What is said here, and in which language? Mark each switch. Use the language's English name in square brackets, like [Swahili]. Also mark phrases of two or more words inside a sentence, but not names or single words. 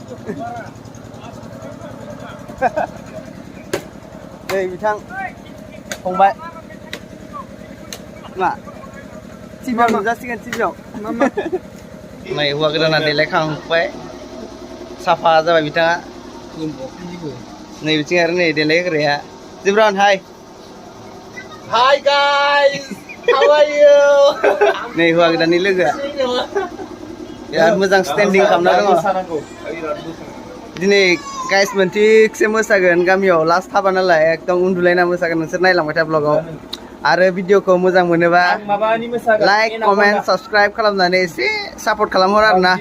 [Bodo] नै बिथां फंबाय मा टिभियाव नुजासिगोन, टिभियाव। नै हौवा गोदाना देलायखांबाय, साफा जाबाय बिथाङा। नै बिथिं आरो नै देलायहोग्राया जिब्रान। [English] Hi guys, How are you? [Bodo] नै हौवा गोदाननि लोगोआ बिराद मोजां स्टेन्डिं खालामना दङ। दिनै गाइस मोनथिकसे मोसागोन गामियाव, लास्ट हाबा नालाय एकदम उन्दुलायना मोसागोन। नोंसोर नायलांबाय था ब्लगाव। आरो भिडिअखौ मोजां मोनोबा [English] like comment subscribe [Bodo] खालामनानै एसे सापर्ट खालामहर आरो ना।